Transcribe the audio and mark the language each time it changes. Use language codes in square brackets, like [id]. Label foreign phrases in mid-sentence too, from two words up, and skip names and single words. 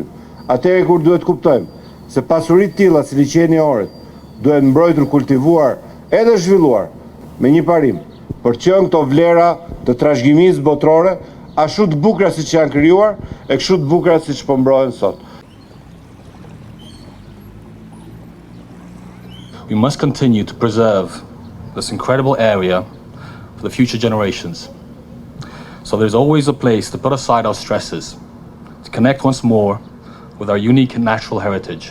[sq] Atëherë kur duhet kuptojmë se pasuritë tilla si liqeni i Ohrit duhet mbrojtur, kultivuar edhe zhvilluar me një parim për qenë këto vlera të trashëgimisë botërore ashtu të bukura siç janë krijuar e kështu të bukura siç po mbrohen sot. [en] We must continue to preserve this incredible area for the future generations. So there's always a place to put aside our stresses, to connect once more with our unique natural heritage.